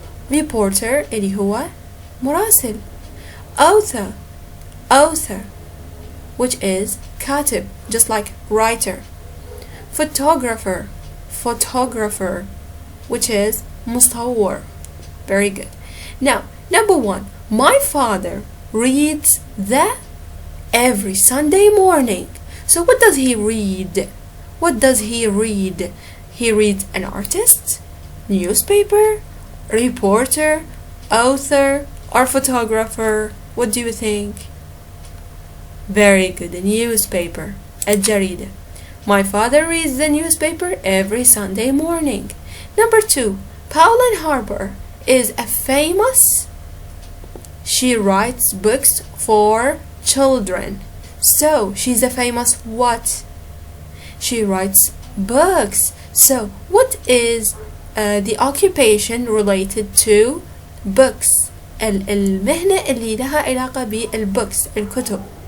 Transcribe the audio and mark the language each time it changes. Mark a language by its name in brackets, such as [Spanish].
[Arabic] Reporter اللي هو مراسل. [English] Author. Author, which is كاتب, just like writer. Photographer. Photographer, which is مصور. Very good. Now, number 1. My father reads every Sunday morning. So what does he read? What does he read? He reads an artist, newspaper, reporter, author, or photographer. What do you think? Very good, a newspaper. [Arabic] الجريدة. [English] My father reads the newspaper every Sunday morning. Number 2. Pauline Harper is a famous. She writes books for children. So she's a famous what? She writes books. So what is the occupation related to books? [Arabic] المهنة اللي لها علاقة بالبooks الكتب.